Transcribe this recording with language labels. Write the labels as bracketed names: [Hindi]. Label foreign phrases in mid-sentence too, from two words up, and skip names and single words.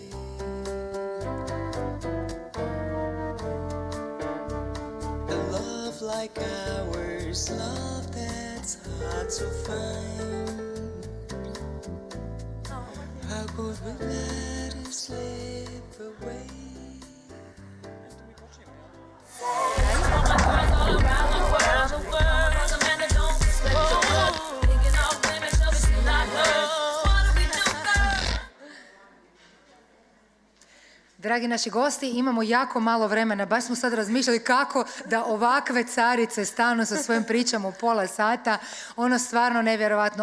[English] A love like ours, love that's hard to find. How could we let it slip away? [Bosnian] Dragi naši gosti, imamo jako malo vremena, baš smo sad razmišljali kako da ovakve carice stanu sa svojim pričama u pola sata, ono stvarno nevjerovatno.